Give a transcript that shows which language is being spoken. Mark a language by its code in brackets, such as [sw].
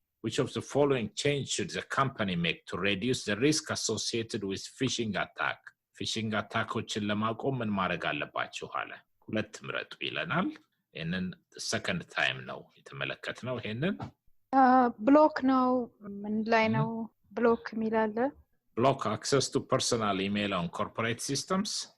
[en] Which of the following change should the company make to reduce the risk associated with phishing attack? [am] ፊሽንግ አታኮችን ለማቆም ምን ማድረግ አለባችሁ አለ። ሁለት ምረጡ ይለናል። ይሄንን ሰከንድ ታይም ነው የተመለከትነው። ይሄንን ብሎክ ነው ምን ላይ ነው ብሎክ የሚላለ? [en] block access to personal email on corporate systems?